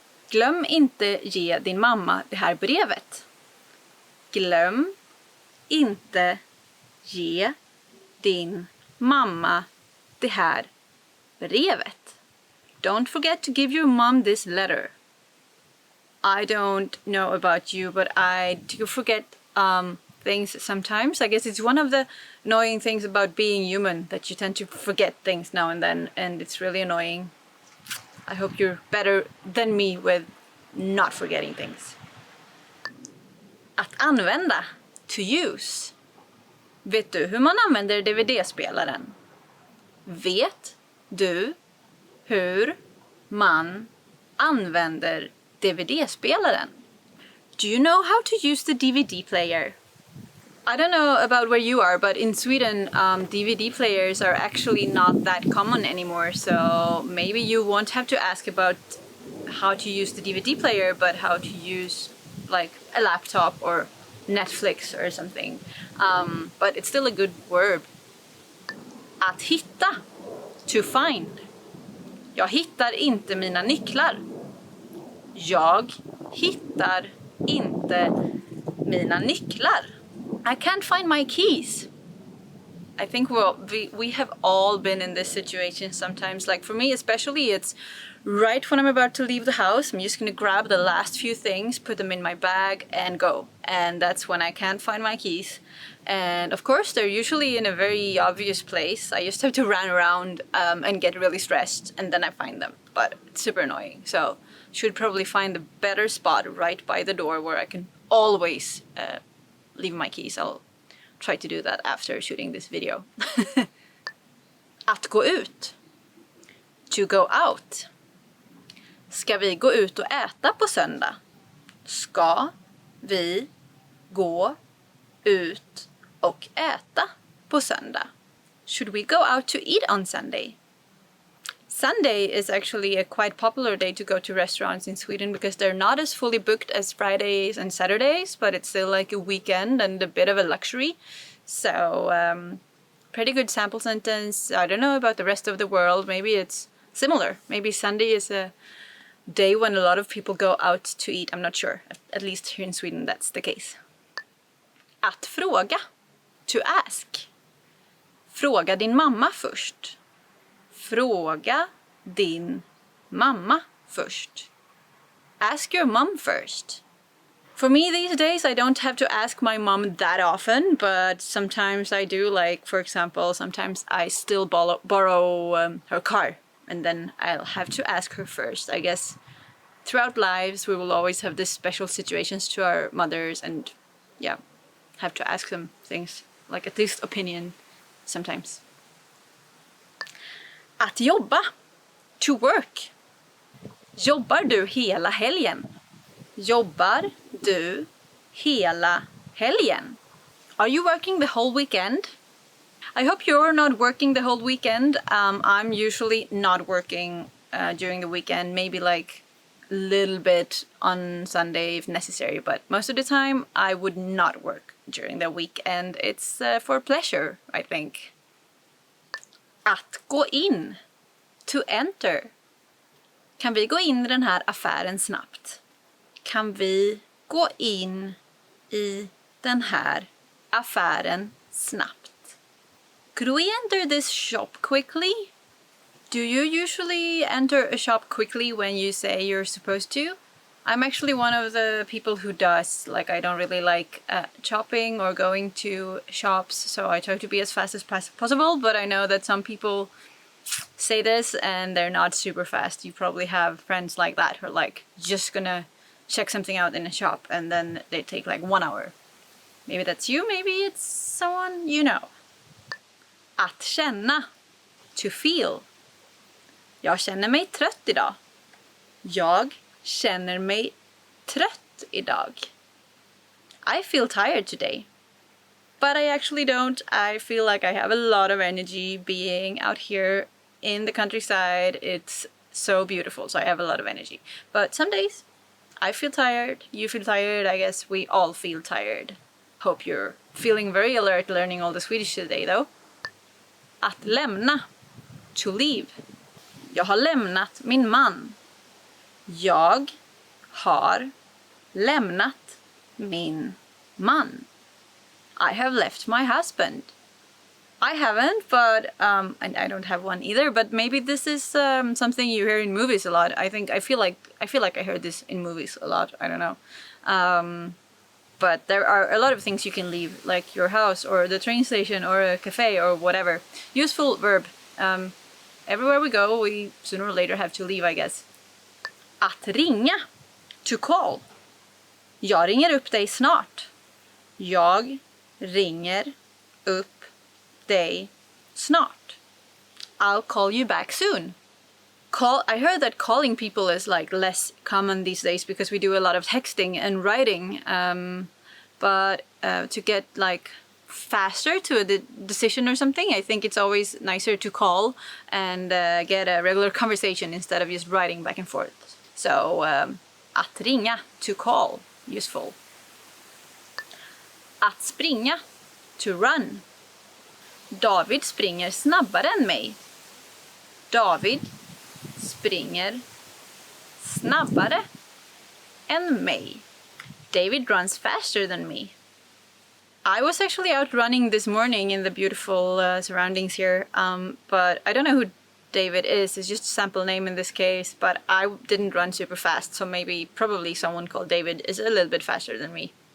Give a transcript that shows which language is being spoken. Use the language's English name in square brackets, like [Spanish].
[Swedish] Glöm inte ge din mamma det här brevet. Glöm inte ge din mamma det här brevet. [English] Don't forget to give your mom this letter. I don't know about you, but I do forget things sometimes. I guess it's one of the annoying things about being human, that you tend to forget things now and then, and it's really annoying. I hope you're better than me with not forgetting things. [Swedish] Att använda. [English] To use. [Swedish] Vet du hur man använder DVD-spelaren? Vet du hur man använder DVD-spelaren? [English] Do you know how to use the DVD player? I don't know about where you are, but in Sweden, DVD players are actually not that common anymore. So maybe you won't have to ask about how to use the DVD player, but how to use like a laptop or Netflix or something. But it's still a good verb. [Swedish] Att hitta. [English] To find. [Swedish] Jag hittar inte mina nycklar. Jag hittar inte mina nycklar. [English] I can't find my keys. I think we have all been in this situation sometimes. Like for me especially, it's right when I'm about to leave the house. I'm just gonna grab the last few things, put them in my bag and go. And that's when I can't find my keys. And of course they're usually in a very obvious place. I just have to run around and get really stressed, and then I find them. But it's super annoying. So should probably find a better spot right by the door where I can always leave my keys. I'll try to do that after shooting this video. [Swedish] Att gå ut. [English] To go out. [Swedish] Ska vi gå ut och äta på söndag? Ska vi gå ut och äta på söndag? [English] Should we go out to eat on Sunday? Sunday is actually a quite popular day to go to restaurants in Sweden because they're not as fully booked as Fridays and Saturdays, but it's still like a weekend and a bit of a luxury. So, pretty good sample sentence. I don't know about the rest of the world. Maybe it's similar. Maybe Sunday is a day when a lot of people go out to eat. I'm not sure. At least here in Sweden, that's the case. [Swedish] Att fråga. [English] To ask. [Swedish] Fråga din mamma först. Fråga din mamma först. [English] Ask your mom first. For me these days, I don't have to ask my mom that often, but sometimes I do. Like, for example, sometimes I still borrow her car, and then I'll have to ask her first. I guess throughout lives, we will always have these special situations to our mothers, and yeah, have to ask them things, like at least opinion sometimes. [Swedish] Att jobba. [English] To work. [Swedish] Jobbar du hela helgen? Jobbar du hela helgen? [English] Are you working the whole weekend? I hope you're not working the whole weekend. I'm usually not working during the weekend, maybe like a little bit on Sunday if necessary, but most of the time I would not work during the weekend. It's for pleasure, I think. [Swedish] Att gå in. [English] To enter. [Swedish] Kan vi gå in i den här affären snabbt? Kan vi gå in i den här affären snabbt? [English] Could we enter this shop quickly? Do you usually enter a shop quickly when you say you're supposed to? I'm actually one of the people who does. Like, I don't really like shopping or going to shops, so I try to be as fast as possible, but I know that some people say this and they're not super fast. You probably have friends like that who are like just gonna check something out in a shop and then they take like 1 hour. Maybe that's you, maybe it's someone you know. [Swedish] Att känna. [English] To feel. [Swedish] Jag känner mig trött idag. Jag känner mig trött idag. [English] I feel tired today. But I actually don't. I feel like I have a lot of energy being out here in the countryside. It's so beautiful, so I have a lot of energy. But some days I feel tired, you feel tired, I guess we all feel tired. Hope you're feeling very alert learning all the Swedish today though. [Swedish] Att lämna. [English] To leave. [Swedish] Jag har lämnat min man. Jag har lämnat min man. [English] I have left my husband. I haven't, but and I don't have one either. But maybe this is something you hear in movies a lot. I feel like I heard this in movies a lot. I don't know. But there are a lot of things you can leave, like your house or the train station or a cafe or whatever. Useful verb. Everywhere we go, we sooner or later have to leave, I guess. [Swedish] Att ringa. [English] To call. [Swedish] Jag ringer upp dig snart. Jag ringer upp dig snart. [English] I'll call you back soon. I heard that calling people is like less common these days because we do a lot of texting and writing. But to get like faster to a decision or something, I think it's always nicer to call and get a regular conversation instead of just writing back and forth. So [Swedish] att ringa, [English] to call, useful. [Swedish] Att springa. [English] To run. [Swedish] David springer snabbare än mig. David springer snabbare än mig. [English] David runs faster than me. I was actually out running this morning in the beautiful surroundings here, but I don't know who David is. It's just a sample name in this case, but I didn't run super fast, so probably someone called David is a little bit faster than me.